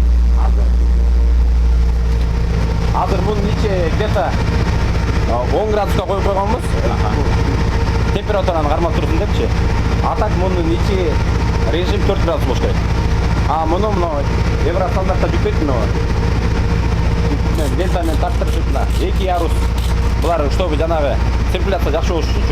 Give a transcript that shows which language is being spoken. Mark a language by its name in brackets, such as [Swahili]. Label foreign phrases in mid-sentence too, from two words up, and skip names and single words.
[Kyrgyz] Азыр бунун ичи где-то 10 градуска коюп койгонбуз. Температураны кармап турсун депчи. [Russian] А так [Kyrgyz] мунун ичи режим 4 градус болуш керек. А муну евро стандартта жүктөйт муну. Дельтамен тартырышып мына 2 ярус. Булар чтобы жанагы циркуляция жакшы болуш үчүн.